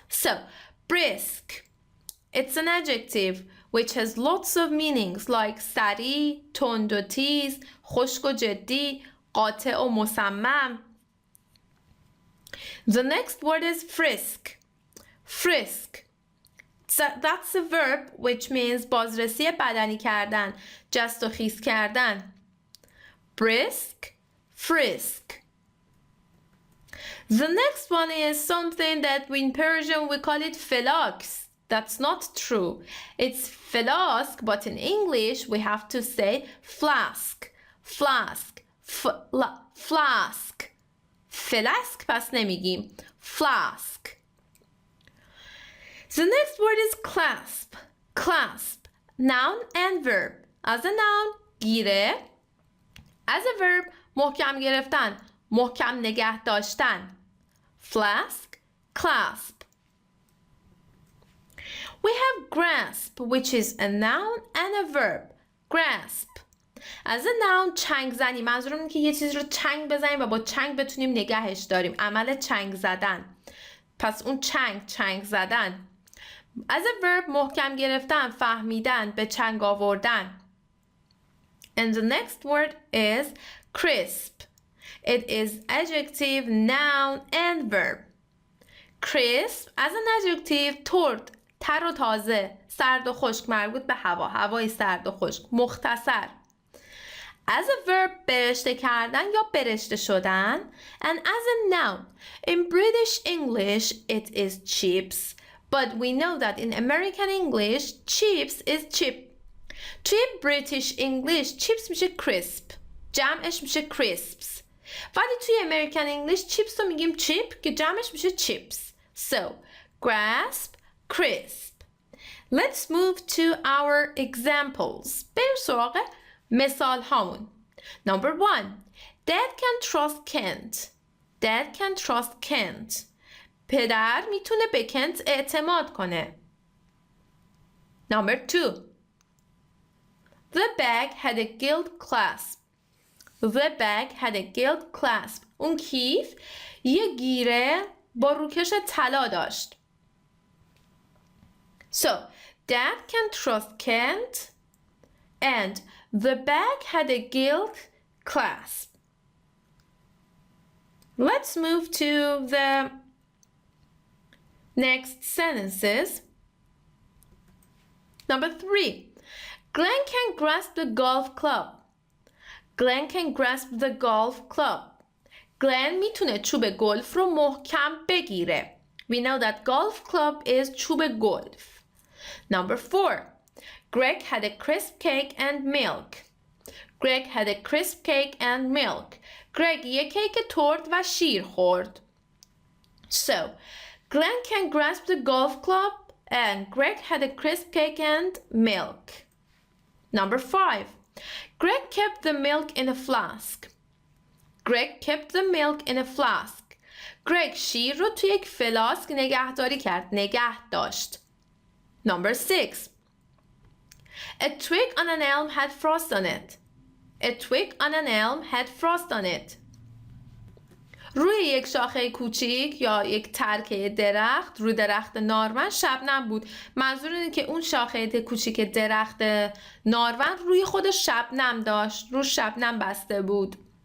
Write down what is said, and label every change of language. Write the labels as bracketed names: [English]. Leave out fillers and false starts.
[English] So, brisk. It's an adjective which has lots of meanings like [Persian] سریع، تند و تیز، خشک و جدی، قاطع و مصمم. [English] The next word is frisk. Frisk. That's a verb which means [Persian] بازرسی بدنی کردن، جست و خیز کردن. [English] Brisk, frisk. The next one is something that in Persian we call it felax. That's not true. It's flask, but in English we have to say flask, flask, flask. [Persian] Flask پس نمیگیم. [English] Flask. The next word is clasp. Clasp. Noun and verb. As a noun, گیره. As a verb, محکم گرفتن، محکم نگه داشتن. Flask, clasp. We have grasp, which is a noun and a verb. Grasp. As a noun, [Persian] چنگ زنی. منظورم اینه که یه چیز رو چنگ بزنیم و با چنگ بتونیم نگهش داریم. عمل چنگ زدن. پس اون چنگ زدن. [English] as a verb [Persian] محکم گرفتن، فهمیدن، به چنگ آوردن. [English] And the next word is crisp. It is adjective, noun and verb. [Persian] Crisp [English] as an adjective [Persian] ترد، تر و تازه، سرد و خشک، مربوط به هوا، هوای سرد و خشک، مختصر. [English] As a verb [Persian] برشته کردن یا برشته شدن. [English] And as a noun in British English it is chips, but we know that in American English chips is chip. [Persian] توی British English chips میشه crisp، جمعش میشه crisps. ولی توی American English chips رو میگیم chip که جمعش میشه chips. [English] So grasp, crisp. Let's move to our examples. [Persian] بریم سراغ مثال هامون. [English] Number 1. Dad can trust Kent. Dad can trust Kent. [Persian] پدر میتونه به کنت اعتماد کنه. [English] Number 2. The bag had a gilt clasp. The bag had a gilt clasp. [Persian] اون کیف یه گیره با روکش طلا داشت. [English] So, Dad can trust Kent and the bag had a gilt clasp. Let's move to the next sentences. Number 3. Glenn can grasp the golf club. Glenn can grasp the golf club. [Persian] Glenn میتونه چوب گلف رو محکم بگیره. [English] We know that golf club is [Persian] چوب گلف. [English] Number 4. Greg had a crisp cake and milk. Greg had a crisp cake and milk. [Persian] Greg یک کیک ترد و شیر خورد. [English] So, Glenn can grasp the golf club and Greg had a crisp cake and milk. Number 5. Greg kept the milk in a flask. Greg kept the milk in a flask. [Persian] Greg شیر رو توی یک فلاسک نگهداری کرد. نگه داشت. [English] Number 6. A twig on an elm had frost on it. A twig on an elm had frost on it. [Persian] روی یک شاخه کوچیک یا یک ترکه درخت، روی درخت نارون شبنم بود. منظور اینه که اون شاخه کوچیک درخت نارون روی خودش شبنم داشت، رو شبنم بسته بود.